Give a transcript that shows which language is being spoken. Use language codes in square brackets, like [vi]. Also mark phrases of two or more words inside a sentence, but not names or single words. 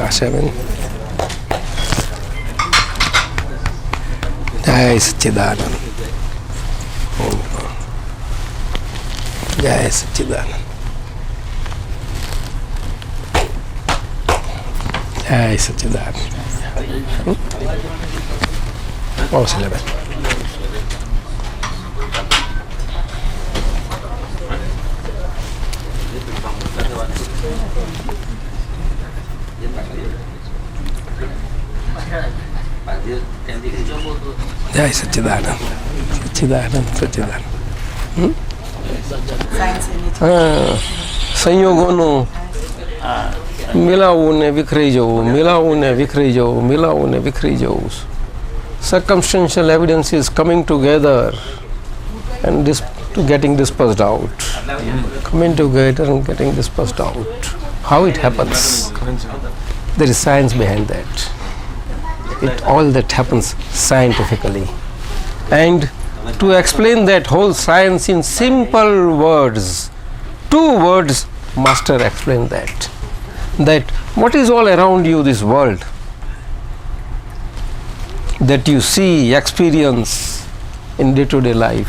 [gu] આશાબેન જય સચ્ચિદાનંદ. જય સચ્ચિદાનંદ. જય સચ્ચિદાનંદ. હૌસલેબેન જય સચ્ચિદાનંદ સચ્ચિદાનંદ સચ્ચિદાનંદ સંયોગો મળવું ને વિખરી જવું મળવું ને વિખરી જવું મળવું ને વિખરી જવું [en] circumstantial evidence is coming together and getting dispersed out, coming together and getting dispersed out. How it happens? There is science behind that. All that happens scientifically, and to explain that whole science in simple words, 2 words master explained that what is all around you, this world that you see, experience in day-to-day life.